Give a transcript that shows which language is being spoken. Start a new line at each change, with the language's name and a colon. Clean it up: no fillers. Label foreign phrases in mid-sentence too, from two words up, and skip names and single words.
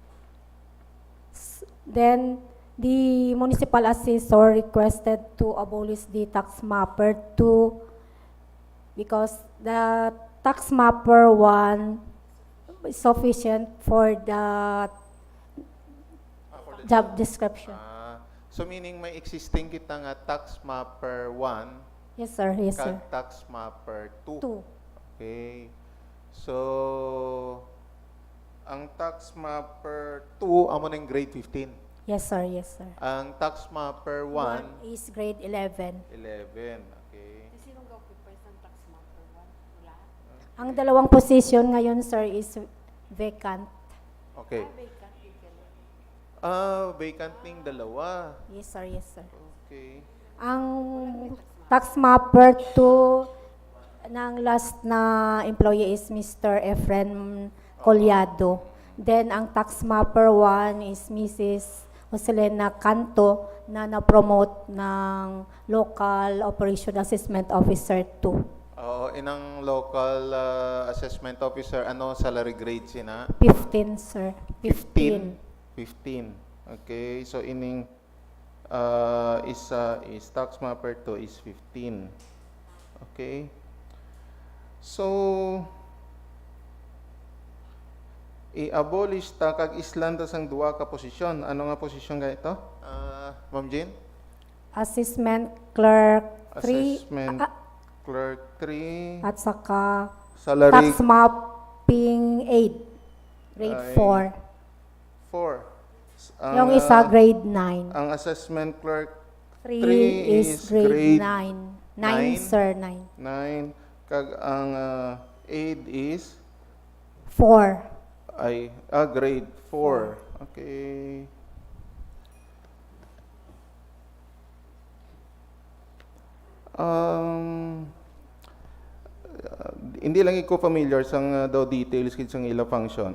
English: Then, the municipal assessor requested to abolish the tax mapper 2 because the tax mapper 1 is sufficient for the job description. So meaning
Hiligaynon: may existing kita nga tax mapper 1,
English: Yes, sir. Yes, sir. tax mapper 2. 2. Okay.
Hiligaynon: So, ang tax mapper 2, amo ng grade 15.
English: Yes, sir. Yes, sir.
Hiligaynon: Ang tax mapper 1,
English: 1 is grade 11. 11. Okay.
Filipino: Ang dalawang position ngayon, sir, is vacant.
Hiligaynon: Okay. Vacant ning dalawa.
English: Yes, sir. Yes, sir. Okay.
Filipino: Ang tax mapper 2 ng last na employee is Mr. Efren Collado. Then ang tax mapper 1 is Mrs. Joselena Canto na na-promote ng Local Operation Assessment Officer 2.
Hiligaynon: Oo, inang
English: local assessment officer,
Hiligaynon: ano
English: salary grade
Hiligaynon: sina?
English: 15, sir. 15. 15. Okay, so ining is tax mapper 2 is 15.
Hiligaynon: Okay. So i-abolish ta kag islanda sang duwa ka posisyon. Ano nga posisyon ga ito? Ma'am Jean?
English: Assessment Clerk 3 Assessment clerk 3.
Filipino: at saka
English: Salary tax mapping 8, grade Ay, 4. 4.
Filipino: Yung isa grade 9.
Hiligaynon: Ang assessment clerk
English: 3 3 is is grade grade 9. 9, nine? sir, 9.
Hiligaynon: 9. Kag ang aid is
English: 4. grade 4. Okay.
Hiligaynon: Hindi lang ko familiar sang daw details kid sang ila function.